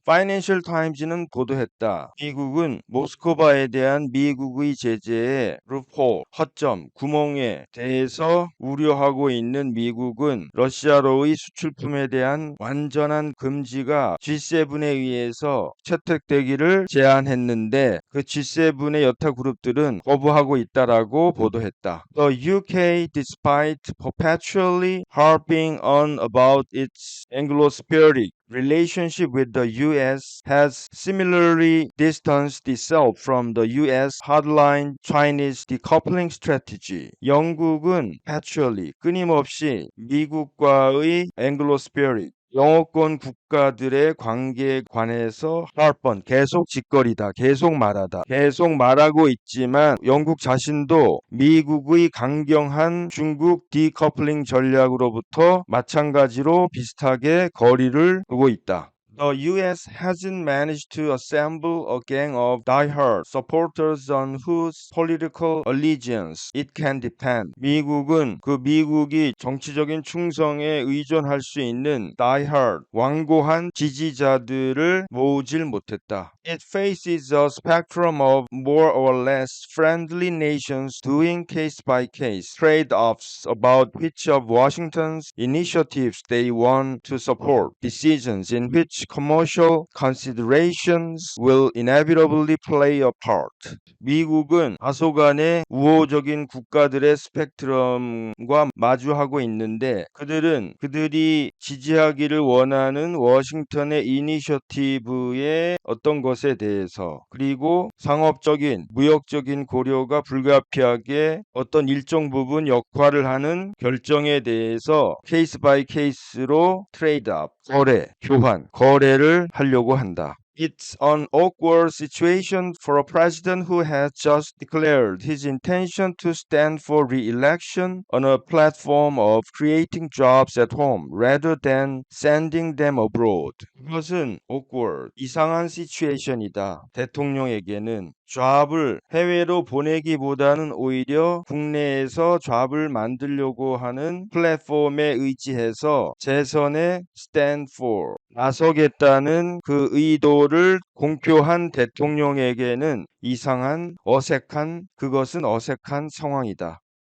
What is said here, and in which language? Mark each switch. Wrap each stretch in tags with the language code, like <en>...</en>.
<ko>Financial Times는 보도했다. 미국은 모스크바에 대한 미국의 제재의 loophole, 허점, 구멍에 대해서 우려하고 있는 미국은 러시아로의 수출품에 대한 대한 완전한 금지가 G7에 의해서 채택되기를 제안했는데 그 G7의 여타 그룹들은 거부하고 있다라고 보도했다.</ko> <en>The UK, despite perpetually harping on about its Anglo-Spiritic relationship with the US, has similarly distanced itself from the US hardline Chinese decoupling strategy.</en> <ko>영국은 perpetually 끊임없이 미국과의 Anglo-Spirit 영어권 국가들의 관계에 관해서 harp 계속 짓거리다, 계속 말하다, 계속 말하고 있지만 영국 자신도 미국의 강경한 중국 디커플링 전략으로부터 마찬가지로 비슷하게 거리를 두고 있다.</ko> <en>The US hasn't managed to assemble a gang of die-hard supporters on whose political allegiance it can depend.</en> <ko>미국은 미국이 정치적인 충성에 의존할 수 있는 die-hard, 완고한 지지자들을 모으질 못했다.</ko> <en>It faces a spectrum of more or less friendly nations doing case-by-case trade-offs about which of Washington's initiatives they want to support, decisions in which commercial considerations will inevitably play a part.</en> <ko>미국은 다소간의 우호적인 국가들의 스펙트럼과 마주하고 있는데 그들이 지지하기를 원하는 워싱턴의 이니셔티브의 어떤 것에 대해서 그리고 상업적인, 무역적인 고려가 불가피하게 어떤 일정 부분 역할을 하는 결정에 대해서 케이스 바이 케이스로 트레이드업, 거래를 하려고 한다.</ko> <en>It's an awkward situation for a president who has just declared his intention to stand for re-election on a platform of creating jobs at home rather than sending them abroad.</en> <ko>이것은 awkward, 이상한 situation이다. 대통령에게는 잡을 해외로 보내기보다는 오히려 국내에서 잡을 만들려고 하는 플랫폼에 의지해서 재선에</ko> <en>stand for,</en> <ko>나서겠다는 그 의도를 공표한 대통령에게는 이상한, 그것은 어색한 상황이다.</ko>